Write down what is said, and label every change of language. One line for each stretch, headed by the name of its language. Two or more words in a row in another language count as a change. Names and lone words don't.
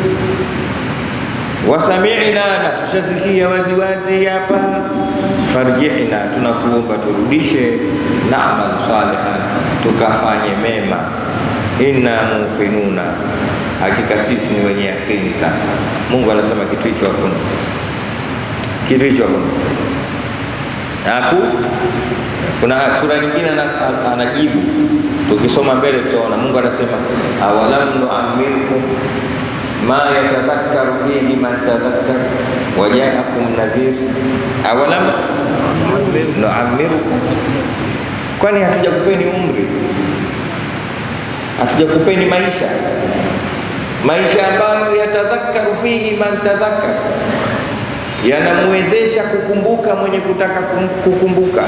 Swahili: wasami'na, na tushasikia waziwazi hapa, farjihna, tunakuomba turudishe,
Arabic: نعمل صالحا,
Swahili: tukafanye mema,
Arabic: إنا موقنون,
Swahili: hakika sisi ni wenye yakini. Sasa Mungu anasema kitu hicho hakuna, kitu hicho hakuna. Kuna sura nyingine anajibu, tukisoma mbele tutaona Mungu anasema
Arabic: أولم نعمركم ما يتذكر فيه من تذكر وجاءكم النذير أولم نعمركم,
Swahili: kwani hatujakupeni umri, hatujakupeni maisha ambayo
Arabic: يتذكر فيه من تذكر,
Swahili: yanamwezesha kukumbuka mwenye kutaka kukumbuka.